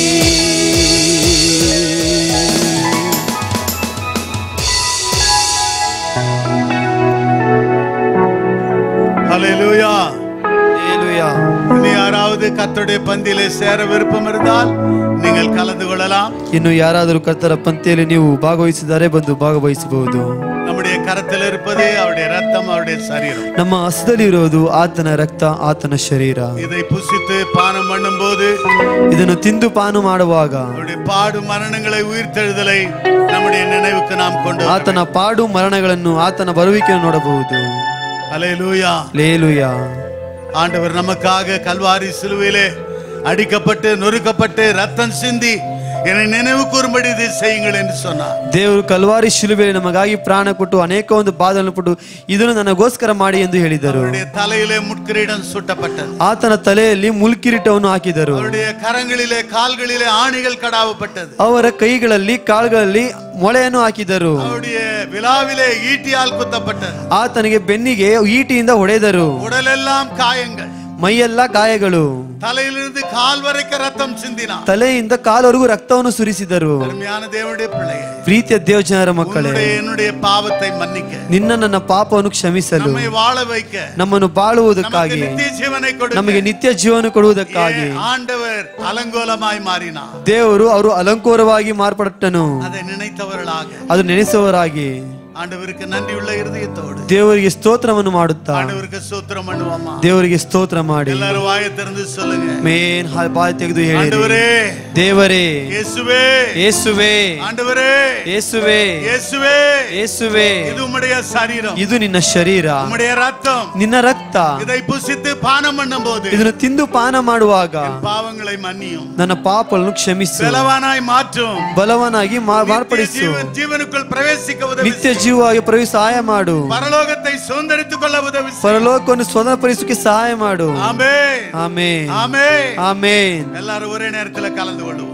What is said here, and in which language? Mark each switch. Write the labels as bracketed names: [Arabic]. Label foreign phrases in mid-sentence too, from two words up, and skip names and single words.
[Tamil] ஹல்லேலூயா. ஹல்லேலூயா. இனி யாராவது கர்த்தருடைய பந்தியிலே சேர விருப்பம் இருந்தால் நீங்கள் கலந்து கொள்ளலாம். [Kannada] ಇನ್ನು ಯಾರಾದರೂ ಕರ್ತರ ಪಂಕ್ತಿಯಲ್ಲಿ ನೀವು ಭಾಗವಹಿಸಿದರೆ ಬಂದು ಭಾಗವಹಿಸಬಹುದು. [Tamil] நம்முடைய கரத்தில் இருப்பது அவருடைய ரத்தம், அவருடைய சரீரம். [Kannada] ನಮ್ಮ ಹಸ್ತದಲ್ಲಿ ಇರೋದು ಆತನ ರಕ್ತ, ಆತನ ಶರೀರ. [Tamil] இதை புசித்து பானம் பண்ணும்போது [Kannada] ಇದನ್ನು ತಿಂದು ಪಾನ ಮಾಡುವಾಗ [Tamil] அவருடைய பாடு மரணங்களை உயிர்த்தெழுதலை நம்முடைய நினைவுக்கு நாம் கொண்டு [Kannada] ಆತನ ಪಾಡು ಮರಣಗಳನ್ನು, ಆತನ ಬರುವಿಕೆಯನ್ನು ನೋಡಬಹುದು. [Tamil] ஹல்லேலூயா. ஹல்லேலூயா. ஆண்டவர் நமக்காக கல்வாரி சிலுவையிலே அடிக்கப்பட்டு நொறுக்கப்பட்டு ரத்தம் சிந்தி என்னை நினைவு கூறும்படி இதை செய்யுங்கள் என்று சொன்னார். [Kannada] ದೇವರು ಕಲ್ವಾರಿ ಶಿಲುಬೆಯಲ್ಲಿ ನಮಗಾಗಿ ಪ್ರಾಣ ಕೊಟ್ಟು ಅನೇಕ ಒಂದು ಬಾಧೆಗಳನ್ನು ಕೊಟ್ಟು ಇದನ್ನು ನನಗೋಸ್ಕರ ಮಾಡಿ ಎಂದು ಹೇಳಿದರು. [Tamil] அவருடைய தலையிலே முட்கிரீடம் சூட்டப்பட்டது. [Kannada] ಆತನ ತಲೆಯಲ್ಲಿ ಮುಲ್ಕಿರೀಟವನ್ನು ಹಾಕಿದರು. [Tamil] அவருடைய கரங்களிலே கால்களிலே ஆணிகள் கடாவப்பட்டது. [Kannada] ಅವರ ಕೈಗಳಲ್ಲಿ ಕಾಲುಗಳಲ್ಲಿ ಮೊಳೆಯನ್ನು ಹಾಕಿದರು. [Tamil] அவருடைய விலாவிலே ஈட்டியால் குத்தப்பட்டது. [Kannada] ಆತನಿಗೆ ಬೆನ್ನಿಗೆ ಈಟಿಯಿಂದ ಹೊಡೆದರು. [Tamil] உடலெல்லாம் காயங்கள், [Kannada] ಮೈಯೆಲ್ಲ ಗಾಯಗಳು. [Tamil] தலையிலிருந்து கால் வரைக்கும் ரத்தம் சிந்தினார். [Kannada] ತಲೆಯಿಂದ ಕಾಲವರೆಗೂ ರಕ್ತವನ್ನು ಸುರಿಸಿದರು. [Tamil] அருமையான தேவனுடைய பிள்ளையே, [Kannada] ಪ್ರೀತಿಯ ದೇವಜನರ ಮಕ್ಕಳೇ, [Tamil] என்னுடைய பாவத்தை மன்னிக்க, [Kannada] ನಿನ್ನ ನನ್ನ ಪಾಪವನ್ನು ಕ್ಷಮಿಸಲು, [Tamil] நம்மை வாழ வைக்க, [Kannada] ನಮ್ಮನ್ನು ಬಾಳುವುದಕ್ಕಾಗಿ, [Tamil] நித்திய ஜீவனை கொடுக்க [Kannada] ನಮಗೆ ನಿತ್ಯ ಜೀವನ ಕೊಡುವುದಕ್ಕಾಗಿ [Tamil] ஆண்டவர் அலங்கோலமாய் மாறினார். [Kannada] ದೇವರು ಅವರು ಅಲಂಕಾರವಾಗಿ ಮಾರ್ಪಟ್ಟನು. [Tamil] அதை நினைத்தவர்களாக, [Kannada] ಅದು ನೆನೆಸುವವರಾಗಿ [Tamil] ஆண்டவருக்கு நன்றியுள்ள இருதயத்தோடு [Kannada] ದೇವರಿಗೆ ಸ್ತೋತ್ರವನ್ನು ಮಾಡುತ್ತಾ [Tamil] ஆண்டவருக்கு ஸ்தோத்திரம் பண்ணுவோமா? [Kannada] ದೇವರಿಗೆ ಸ್ತೋತ್ರ ಮಾಡಿ [Tamil] எல்லாரும் வாயை திறந்து சொல்லுங்க. [Kannada] ಮೇನ್ ಬಾಯಿ ತೆಗೆದು ಹೇಳಿ, [Tamil] ஆண்டவரே, [Kannada] ದೇವರೇ, [Tamil] இயேசுவே, [Kannada] ಯೇಸುವೆ, [Tamil] ஆண்டவரே, [Kannada] ಯೇಸುವೆ, [Tamil] இயேசுவே, [Kannada] ಯೇಸುವೆ, [Tamil] இது உம்முடைய சரீரம், [Kannada] ಇದು ನಿನ್ನ ಶರೀರ, [Tamil] உம்முடைய ரத்தம். [Kannada] ನಿನ್ನ ರಕ್ತ. [Tamil] இதை புசித்து பானம் பண்ணும்போது [Kannada] ಇದನ್ನು ತಿಂದು ಪಾನ ಮಾಡುವಾಗ [Tamil] பாவங்களை மன்னியும், [Kannada] ನನ್ನ ಪಾಪಗಳನ್ನು ಕ್ಷಮಿಸು, [Tamil] பலவானாய் மாற்றும், [Kannada] ಬಲವನಾಗಿ ಮಾರ್ಪಡಿಸು, [Tamil] ஜீவனுக்குள் பிரவேசிக்க உதவி [Kannada] ನಿತ್ಯ ಜೀವವಾಗಿ ಪ್ರವೇಶ ಸಹಾಯ ಮಾಡು, [Tamil] பரலோகத்தை சுதந்தரித்துக் கொள்ள உதவி செய். [Kannada] ಪರಲೋಕವನ್ನು ಸ್ವತಂತ್ರಪಡಿಸಕ್ಕೆ ಸಹಾಯ ಮಾಡು. [Tamil] ஆமென், [Kannada] ಆಮೇನ್, [Tamil] ஆமென். [Kannada] ಆಮೇನ್. [Tamil] எல்லாரும் ஒரே நேரத்துல கலந்து கொள்வோம்.